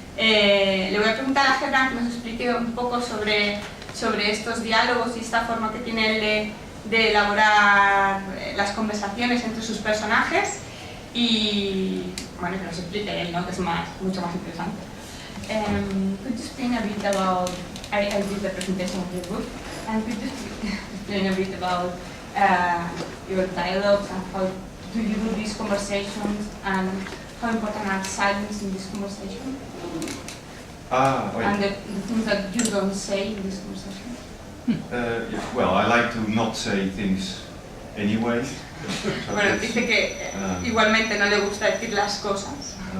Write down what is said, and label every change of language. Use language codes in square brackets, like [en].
[es] Le voy a preguntar a Germán que nos explique un poco sobre estos diálogos y esta forma que tiene él de elaborar las conversaciones entre sus personajes, y bueno, que nos explique él, ¿no? Que es mucho más interesante. [en] Could you explain a bit about, I did the presentation of your book, and could you explain a bit about your dialogues and how do you do these conversations, and how important are silence in this conversation? And the things that you don't say in this conversation? Yeah, well, I like to not say things anyway. [es] Bueno, dice que igualmente no le gusta decir las cosas.